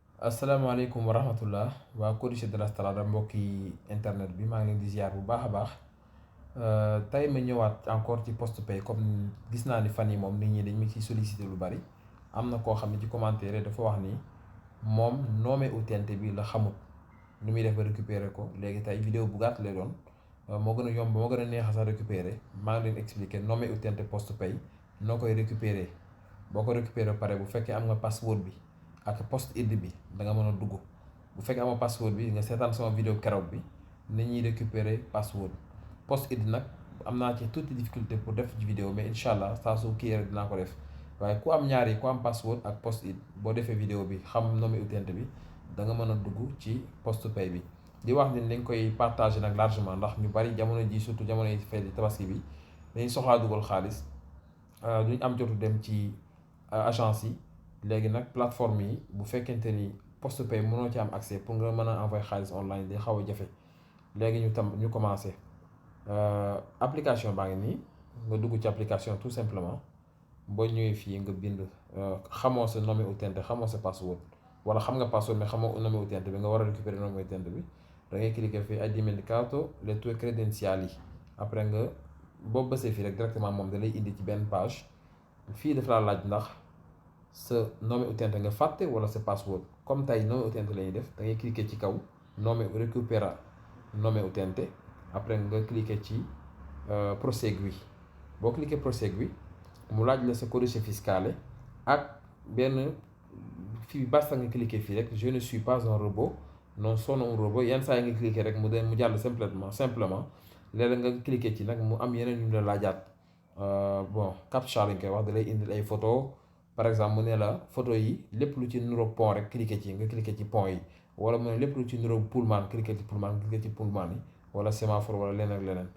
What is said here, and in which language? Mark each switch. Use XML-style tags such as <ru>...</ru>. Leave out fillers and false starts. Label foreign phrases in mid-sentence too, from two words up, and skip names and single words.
<wo>asalaamaaleykum wa rahmatullah waa Codice de la Strada mbokki internet bi maa ngi leen di ziar bu baax a baax. Tey ma ñëwaat encore ci post pay comme gis naa ni fan yi moom nit ñi dañ ma ciy sollicité lu bari. Am na koo xam ne ci commentaire dafa wax ni moom</wo> <it>nome utente</it> <wo>bi la xamut nu muy def ba récupérer ko. léegi tey vidéo bu gàtt lay doon, moo gën a yomb moo gën a neex a sax récupérer. maa ngi leen expliquer</wo> <it>nome utente</it> <wo>post pay noo koy récupérer. boo ko récupérer pare bu fekkee am nga password bi ak</wo> <en>post id</en> <wo>bi da nga mën a dugg. bu fekkee amoo password bi nga seetaan sama vidéo keroog bi ni ñuy récupérer password.</wo> <en>post id</en> <wo>nag am naa ci tuuti</wo> <fr>difficulté pour</fr> <wo>def ci vidéo, mais</wo> <ar>إن شاء الله</ar> <wo>saa su kii rek dinaa ko def. waaye ku am ñaari ku am password ak</wo> <en>post id</en> <wo>boo defee vidéo bi xam</wo> <it>nome utente</it> <wo>bi da nga mën a dugg ci post pay bi. di wax ni dañ koy partager nag largement ndax ñu bari jamono ji surtout jamono yi fay di tabaski bi dañuy soxlaa dugal xaalis, duñ am jotu dem ci agence yi. léegi nag plateforme yi bu fekkente ni post pay mënoo ci am</wo> <fr>accès pour</fr> <wo>nga mën a envoyer xaalis online day xaw a jafe. léegi ñu commencé. Application baa ngi nii, nga dugg ci application</wo> <fr>tout simplement.</fr> <wo>boo ñëwee fii nga bind xamoo sa</wo> <it>nome utente</it> <wo>xamoo sa password, wala xam nga password mais xamoo</wo> <it>nome utente</it> <wo>bi nga war a récupérer</wo> <it>nome utente</it> <wo>bi. da ngay cliquer fii</wo> <it>hai dimenticato le tue credenziali.</it> <wo>après nga boo bësee fii rek directement moom da lay indi ci benn page. fii dafa laa laaj ndax sa</wo> <it>nome utente</it> <wo>nga fàtte wala sa password. comme tey</wo> <it>nome utente</it> <wo>la ñuy def da ngay cliquer ci kaw</wo> <it>nome récupéra nome utente.</it> <wo>après nga cliquer ci prosegui. boo cliquer prosegui mu laaj la sa</wo> <it>codice fiscale</it> <wo>ak benn fii basta nga cliquer fii rek</wo> <fr>je ne suis pas un robot</fr> <it>non sono un robot.</it> <wo>yenn saa yi nga cliquer rek mu jàll simplement léeg nga cliquer ci nag mu am yeneen yu la laajaat. bon captcha lañ koy wax, da lay indil ay photo.</wo> <fr>par exemple</fr> <wo>mu ne la photo yi lépp lu ci niroog pont rek cliquer ci nga cliquer ci pont yi, wala mu ne lépp lu ci niroog pullman cliquer ci pullman nga cliquer ci pullman yi, wala sémaphore wala leneen ak leneen.</wo>